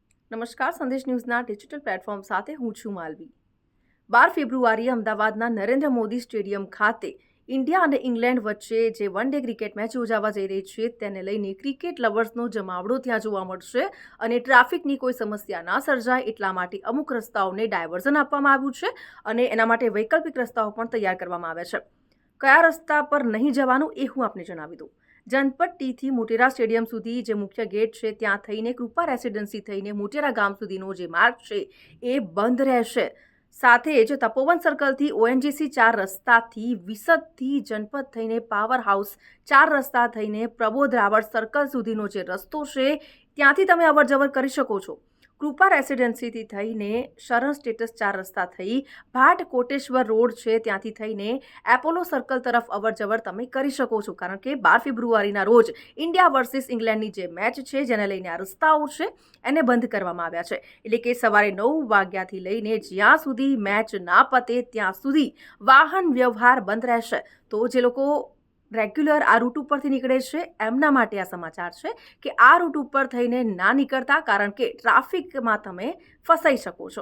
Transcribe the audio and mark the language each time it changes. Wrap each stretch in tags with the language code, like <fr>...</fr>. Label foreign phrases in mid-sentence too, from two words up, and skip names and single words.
<gu>નમસ્કાર, સંદેશ ન્યૂઝના ડિજિટલ પ્લેટફોર્મ સાથે હું છું માલવી। 12 ફેબ્રુઆરીએ અમદાવાદના નરેન્દ્ર મોદી સ્ટેડિયમ ખાતે ઇન્ડિયા અને ઇંગ્લેન્ડ વચ્ચે જે</gu> <en>વન ડે ક્રિકેટ મેચ</en> <gu>યોજાવા જઈ રહી છે તેને લઈને ક્રિકેટ લવર્સનો જમાવડો ત્યાં જોવા મળશે અને ટ્રાફિકની કોઈ સમસ્યા ના સર્જાય એટલા માટે અમુક રસ્તાઓને ડાયવર્ઝન આપવામાં આવ્યું છે અને એના માટે વૈકલ્પિક રસ્તાઓ પણ તૈયાર કરવામાં આવ્યા છે। કયા રસ્તા પર નહીં જવાનું એ હું આપને જણાવી દઉં। જનપદ ટી થી મોટેરા સ્ટેડિયમ સુધી જે મુખ્ય ગેટ છે ત્યાં થઈને કૃપા રેસિડેન્સી થઈને મોટેરા ગામ સુધીનો જે માર્ગ છે એ બંધ રહેશે। સાથે જ તપોવન સર્કલ થી ઓએનજીસી 4 રસ્તા થી વિસદ થી જનપદ થઈને પાવર હાઉસ 4 રસ્તા થઈને પ્રબોધ રાવળ સર્કલ સુધીનો જે રસ્તો છે ત્યાંથી તમે અવરજવર કરી શકો છો। કૃપા રેસિડેન્સી થી થઈને શરણ સ્ટેટસ 4 રસ્તા થઈ ભાટ કોટેશ્વર રોડ છે ત્યાંથી થઈને એપોલો સર્કલ તરફ અવરજવર તમે કરી શકો છો, કારણ કે 12 ફેબ્રુઆરીના રોજ ઇન્ડિયા વર્સેસ ઇંગ્લેન્ડની જે મેચ છે જેને લઈને આ રસ્તાઓ છે એને બંધ કરવામાં આવ્યા છે। એટલે કે સવારે 9 વાગ્યાથી લઈને જ્યાં સુધી મેચ ના પતે ત્યાં સુધી વાહન વ્યવહાર બંધ રહેશે। તો જે લોકો રેગ્યુલર આ રૂટ પર નીકળે છે એમના માટે આ સમાચાર છે કે આ રૂટ પર થઈને ના નીકળતા, કારણ કે ટ્રાફિક માં તમે ફસાઈ શકો છો।</gu>